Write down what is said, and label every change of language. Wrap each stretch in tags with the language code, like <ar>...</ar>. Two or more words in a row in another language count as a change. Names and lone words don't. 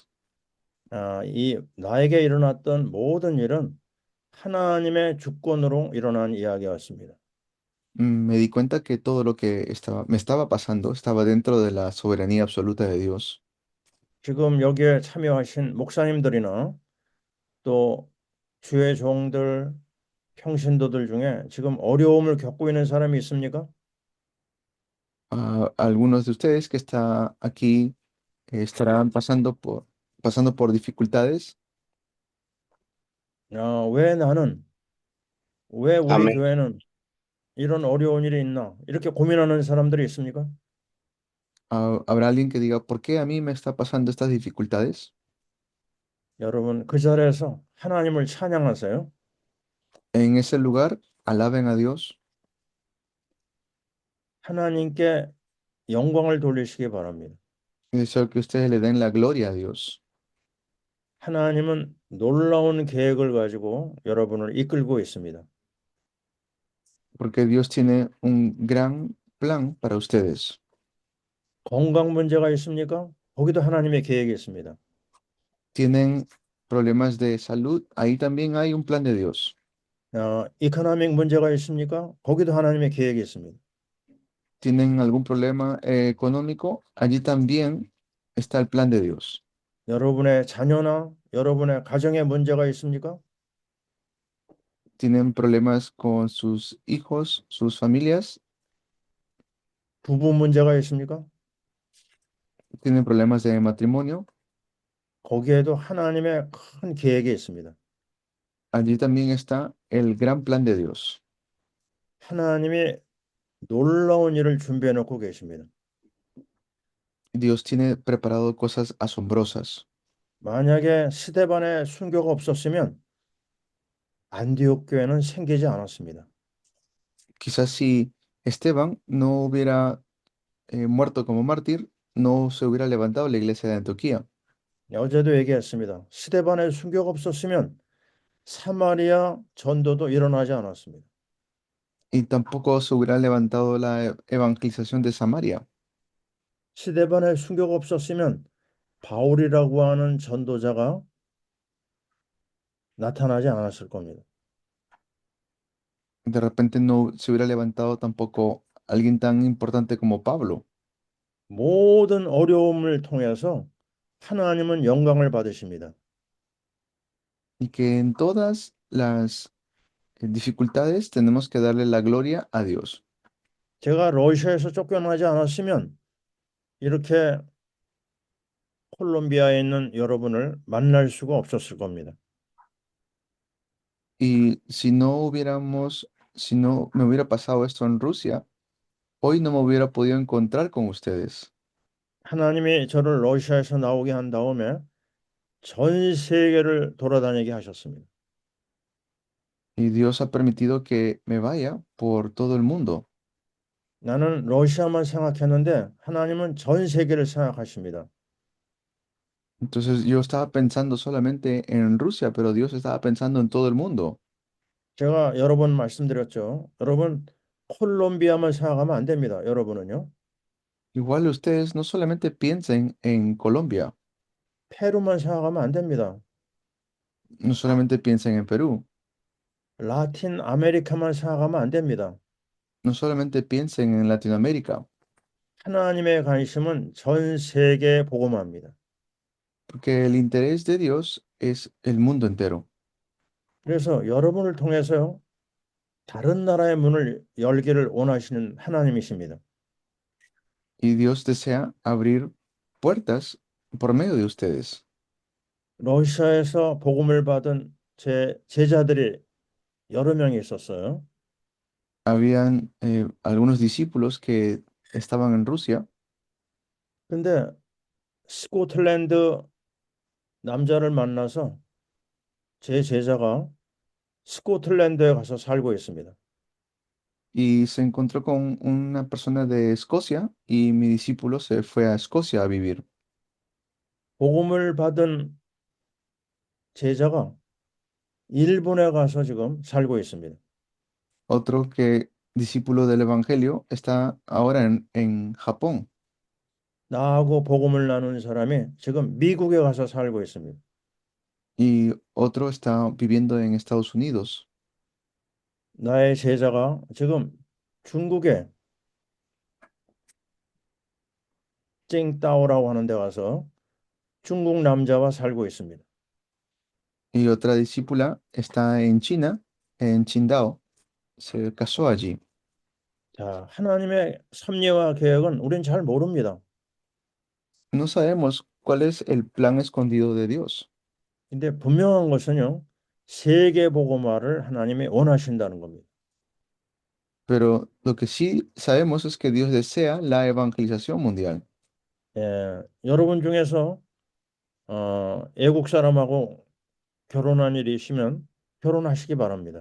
<ko>이 나에게 일어났던 모든 일은 하나님의 주권으로 일어난 이야기였습니다.</ko> <es>Me di cuenta que todo lo que me estaba pasando estaba dentro de la soberanía absoluta de Dios.</es> <ko>지금 여기에 참여하신 목사님들이나 또 주의 종들, 평신도들 중에 지금 어려움을 겪고 있는 사람이 있습니까?</ko> <es>Algunos de ustedes que están aquí estarán pasando por dificultades.</es> <ko>왜 나는, 왜 우리 Amén. 교회는 이런 어려운 일이 있나? 이렇게 고민하는 사람들이 있습니까?</ko> <es>¿Habrá alguien que diga, ¿por qué a mí me está pasando estas dificultades?</es> <ko>여러분, 그 자리에서 하나님을 찬양하세요.</ko> <es>En ese lugar, alaben a Dios.</es> <ko>하나님께 영광을 돌리시기 바랍니다.</ko> <es>Y deseo que ustedes le den la gloria a Dios.</es> <ko>하나님은 놀라운 계획을 가지고 여러분을 이끌고 있습니다.</ko> <es>Porque Dios tiene un gran plan para ustedes.</es> <ko>건강 문제가 있습니까? 거기도 하나님의 계획이 있습니다.</ko> <es>Tienen problemas de salud, ahí también hay un plan de Dios.</es> <ko>이코노믹 문제가 있습니까? 거기도 하나님의 계획이 있습니다.</ko> <es>Tienen algún problema económico, allí también está el plan de Dios.</es> <ko>여러분의 자녀나 여러분의 가정에 문제가 있습니까?</ko> <es>Tienen problemas con sus hijos, sus familias,</es> <ko>부부 문제가 있습니까?</ko> <es>tienen problemas de matrimonio,</es> <ko>거기에도 하나님의 큰 계획이 있습니다.</ko> <es>allí también está el gran plan de Dios.</es> <ko>하나님이 놀라운 일을 준비해 놓고 계십니다.</ko> <es>Dios tiene preparado cosas asombrosas.</es> <ko>만약에 스데반의 순교가 없었으면 안디옥 교회는 생기지 않았습니다.</ko> <es>Quizás si Esteban no hubiera muerto como mártir, no se hubiera levantado la iglesia de Antioquía.</es> <ko>어제도 얘기했습니다. 스데반의 순교가 없었으면 사마리아 전도도 일어나지 않았습니다.</ko> <es>Y tampoco se hubiera levantado la evangelización de Samaria.</es> <ko>스데반의 순교가 없었으면 바울이라고 하는 전도자가 나타나지 않았을 겁니다.</ko> <es>De repente no se hubiera levantado tampoco alguien tan importante como Pablo.</es> <ko>모든 어려움을 통해서 하나님은 영광을 받으십니다.</ko> <es>Y que en todas las dificultades tenemos que darle la gloria a Dios.</es> <ko>제가 러시아에서 쫓겨나지 않았으면 이렇게 콜롬비아에 있는 여러분을 만날 수가 없었을 겁니다.</ko> <es>Y si no me hubiera pasado esto en Rusia, hoy no me hubiera podido encontrar con ustedes.</es> <ko>하나님이 저를 러시아에서 나오게 한 다음에 전 세계를 돌아다니게 하셨습니다.</ko> <es>Y Dios ha permitido que me vaya por todo el mundo.</es> <ko>나는 러시아만 생각했는데 하나님은 전 세계를 생각하십니다.</ko> <es>Entonces yo estaba pensando solamente en Rusia, pero Dios estaba pensando en todo el mundo.</es> <ko>제가 여러 번 말씀드렸죠. 여러분 콜롬비아만 생각하면 안 됩니다. 여러분은요.</ko> <es>Igual ustedes no solamente piensen en Colombia,</es> <ko>페루만 생각하면 안 됩니다.</ko> <es>no solamente piensen en Perú,</es> <ko>라틴 아메리카만 생각하면 안 됩니다.</ko> <es>no solamente piensen en Latinoamérica,</es> <ko>하나님의 관심은 전 세계에 복음합니다.</ko> <es>porque el interés de Dios es el mundo entero.</es> <ko>그래서 여러분을 통해서요. 다른 나라의 문을 열기를 원하시는 하나님이십니다.</ko> <es>Y Dios desea abrir puertas por medio de ustedes.</es> <ko>러시아에서 복음을 받은 제 제자들이 여러 명이 있었어요.</ko> <es>Habían algunos discípulos que estaban en Rusia,</es> <ko>근데 스코틀랜드 남자를 만나서 제 제자가 스코틀랜드에 가서 살고 있습니다.</ko> <es>y se encontró con una persona de Escocia y mi discípulo se fue a Escocia a vivir.</es> <ko>복음을 받은 제자가 일본에 가서 지금 살고 있습니다.</ko> <es>Otro que discípulo del Evangelio está ahora en Japón.</es> <ko>나하고 복음을 나눈 사람이 지금 미국에 가서 살고 있습니다.</ko> <es>y otro está viviendo en Estados Unidos.</es> <ko>나의 제자가 지금 중국에 찡따오라고 하는 데 가서 중국 남자와 살고 있습니다.</ko> <es>Y otra discípula está en China, en Qingdao, se casó allí.</es> <ko>자, 하나님의 섭리와 계획은 우린 잘 모릅니다.</ko> <es>No sabemos cuál es el plan escondido de Dios,</es> <ko>근데 분명한 것은요, 세계 복음화를 하나님이 원하신다는 겁니다.</ko> <es>pero lo que sí sabemos es que Dios desea la evangelización mundial.</es> <ko>여러분 중에서 외국 사람하고 결혼한 일이 있으면 결혼하시기 바랍니다.</ko>